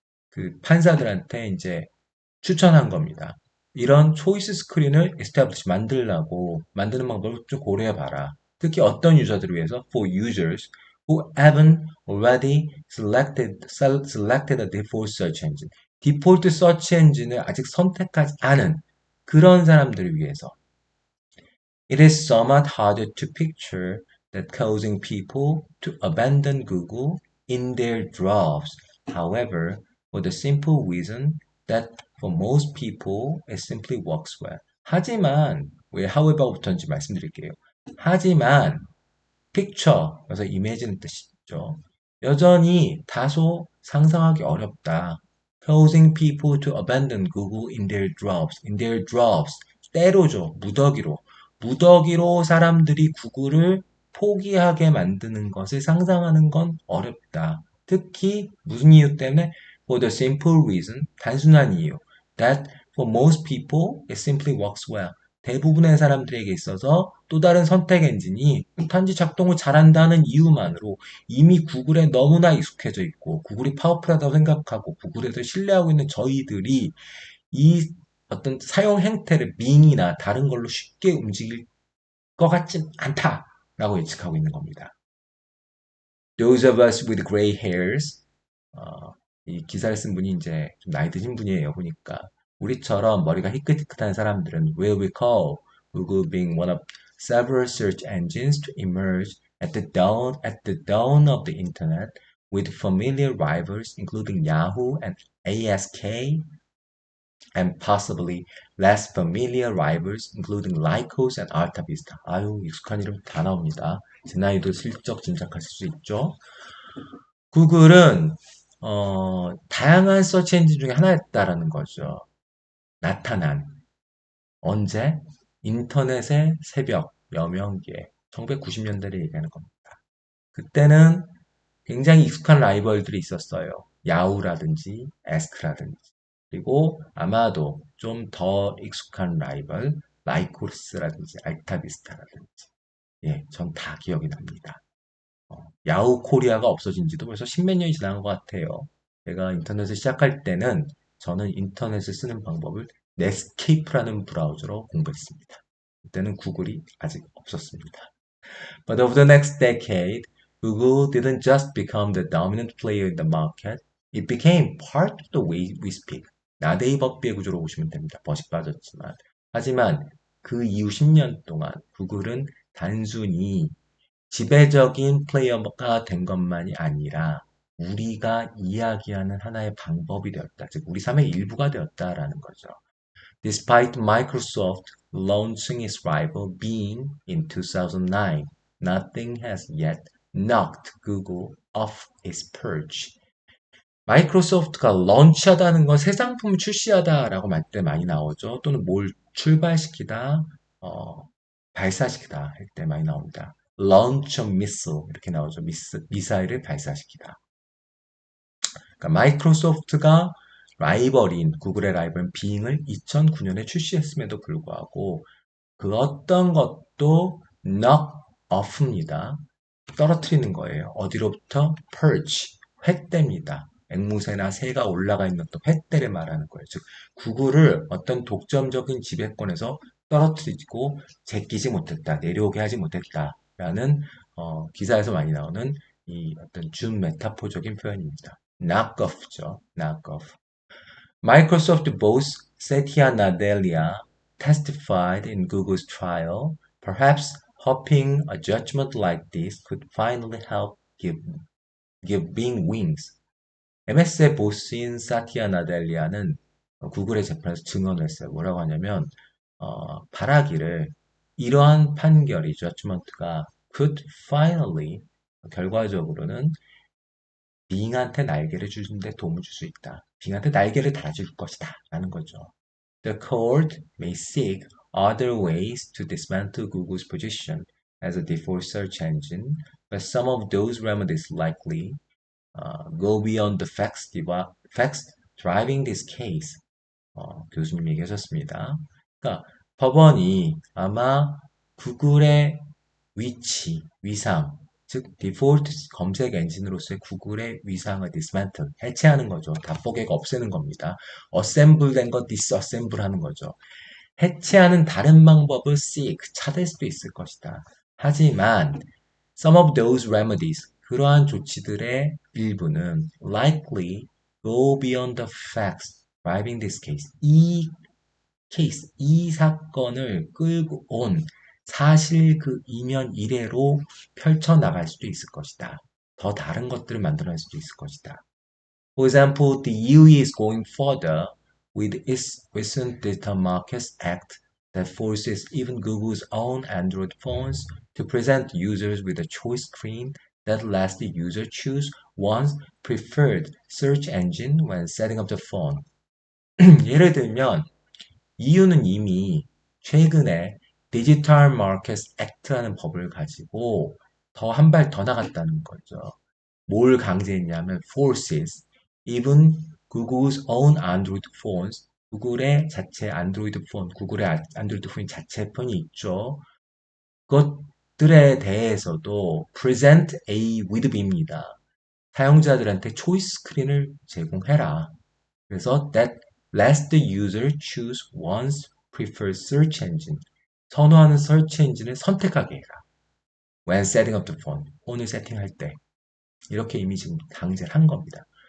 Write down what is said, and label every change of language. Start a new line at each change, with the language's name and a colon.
Korean: 그 판사들한테 이제 추천한 겁니다. 이런 초이스 스크린을 establish 만드는 방법을 좀 고려해 봐라. 특히 어떤 유저들을 위해서
English: for users who haven't already selected a default search engine.
Korean: 디폴트 서치 엔진을 아직 선택하지 않은 그런 사람들을 위해서
English: It is somewhat harder to picture that causing people to abandon Google in their drafts. However, for the simple reason that for most people it simply works well.
Korean: 하지만 왜 however부터인지 말씀드릴게요. 하지만 picture, 그래서 image는 뜻이죠. 여전히 다소 상상하기 어렵다.
English: Causing people to abandon Google in their drafts. In their drafts.
Korean: 때로죠. 무더기로. 무더기로 사람들이 구글을 포기하게 만드는 것을 상상하는 건 어렵다. 특히 무슨 이유 때문에?
English: For the simple reason,
Korean: 단순한 이유.
English: That for most people, it simply works well.
Korean: 대부분의 사람들에게 있어서 또 다른 선택 엔진이 단지 작동을 잘한다는 이유만으로 이미 구글에 너무나 익숙해져 있고 구글이 파워풀하다고 생각하고 구글에서 신뢰하고 있는 저희들이 이 어떤 사용 행태를 밍이나 다른 걸로 쉽게 움직일 것 같진 않다라고 예측하고 있는 겁니다.
English: Those of us with gray hairs
Korean: 이 기사를 쓴 분이 이제 좀 나이 드신 분이에요. 보니까 우리처럼 머리가 희끗희끗한 사람들은
English: will recall Google being one of several search engines to emerge at the dawn of the internet with familiar rivals including Yahoo and ASK and possibly less familiar rivals including Lycos and AltaVista.
Korean: 아유, 익숙한 이름 다 나옵니다. 제 나이도 슬쩍 짐작하실 수 있죠. 구글은 다양한 서치 엔진 중에 하나였다라는 거죠. 나타난 언제? 인터넷의 새벽 여명기에 1990년대를 얘기하는 겁니다. 그때는 굉장히 익숙한 라이벌들이 있었어요. 야후라든지 에스크라든지 그리고 아마도 좀 더 익숙한 라이벌 라이코스라든지 알타비스타라든지 예, 전 다 기억이 납니다. 야후 코리아가 없어진 지도 벌써 십몇 년이 지난 것 같아요. 제가 인터넷을 시작할 때는 저는 인터넷을 쓰는 방법을 넷스케이프라는 브라우저로 공부했습니다. 그때는 구글이 아직 없었습니다.
English: But over the next decade, Google didn't just become the dominant player in the market, it became part of the way we speak.
Korean: 나데이 벅비의 구조로 보시면 됩니다. 멋이 빠졌지만. 하지만 그 이후 10년 동안 구글은 단순히 지배적인 플레이어가 된 것만이 아니라 우리가 이야기하는 하나의 방법이 되었다. 즉, 우리 삶의 일부가 되었다라는 거죠.
English: Despite Microsoft launching its rival Bing in 2009, nothing has yet knocked Google off its perch.
Korean: 마이크로소프트가 런치하다는 건 새 상품 출시하다라고 말 때 많이 나오죠. 또는 뭘 출발시키다, 발사시키다 할 때 많이 나옵니다.
English: launch a missile
Korean: 이렇게 나오죠. 미사일을 발사시키다. 그러니까 마이크로소프트가 라이벌인 구글의 라이벌 빙을 2009년에 출시했음에도 불구하고 그 어떤 것도 knock off입니다. 떨어뜨리는 거예요. 어디로부터? perch, 횃대입니다. 앵무새나 새가 올라가 있는 또 횃대를 말하는 거예요. 즉 구글을 어떤 독점적인 지배권에서 떨어뜨리고 제끼지 못했다, 내려오게 하지 못했다라는 기사에서 많이 나오는 이 어떤 준 메타포적인 표현입니다.
English: knock off죠. knock off. Microsoft boss Satya Nadella testified in Google's trial, perhaps hoping a judgment like this could finally help give Bing wings.
Korean: MS의 보스인 사티아 나델리아는 구글의 재판에서 증언을 했어요. 뭐라고 하냐면 바라기를 이러한 판결이 judgment가
English: could finally
Korean: 결과적으로는 빙한테 날개를 주는데 도움을 줄 수 있다. 빙한테 날개를 달아줄 것이다. 라는 거죠.
English: The court may seek other ways to dismantle Google's position as a default search engine, but some of those remedies likely go beyond the facts driving this case.
Korean: 교수님 얘기하셨습니다. 그러니까 법원이 아마 구글의 위치, 위상, 즉 디폴트 검색 엔진으로서의 구글의 위상을 dismantle, 해체하는 거죠. 답보개가 없애는 겁니다. assemble 된 거 disassemble 하는 거죠. 해체하는 다른 방법을 seek, 찾을 수도 있을 것이다. 하지만
English: some of those remedies,
Korean: 그러한 조치들의 일부는
English: likely go beyond the facts driving this case.
Korean: 이 케이스, 이 사건을 끌고 온 사실 그 이면 이래로 펼쳐나갈 수도 있을 것이다. 더 다른 것들을 만들어낼 수도 있을 것이다.
English: For example, the UE is going further with its recent Digital Markets Act that forces even Google's own Android phones to present users with a choice screen that lets the user choose one's preferred search engine when setting up the phone.
Korean: 예를 들면 EU는 이미 최근에 디지털 마켓 액트라는 법을 가지고 더 한 발 더 나갔다는 거죠. 뭘 강제했냐면
English: forces even Google's own Android phones,
Korean: 구글의 자체 안드로이드 폰, 구글의 안드로이드 폰 자체 폰이 있죠. 그것들에 대해서도
English: present a with B
Korean: 입니다. 사용자들한테 초이스 스크린을 제공해라. 그래서
English: that lets the user choose one's preferred search engine.
Korean: 선호하는 search 엔진을 선택하게 해라.
English: When setting up the phone.
Korean: 폰을 세팅할 때. 이렇게 이미 지금 강제를 한 겁니다.